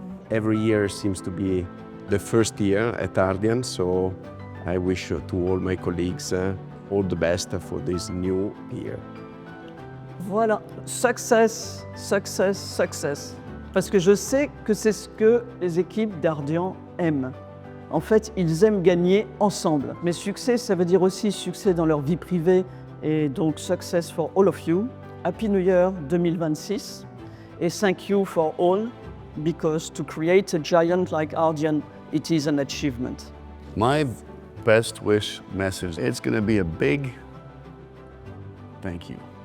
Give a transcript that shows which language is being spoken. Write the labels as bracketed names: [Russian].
[English] Every year seems to be the first year at Ardian, so I wish to all my colleagues all the best for this new year. Voilà, success, success, success. [French] Parce que je sais que c'est ce que les équipes d'Ardian aiment. En fait, ils aiment gagner ensemble. Mais succès, ça veut dire aussi succès dans leur vie privée. Et donc, [English] success for all of you. Happy New Year 2026. Et thank you for all, because to create a giant like Ardian, it is an achievement. My best wish message, it's going to be a big thank you.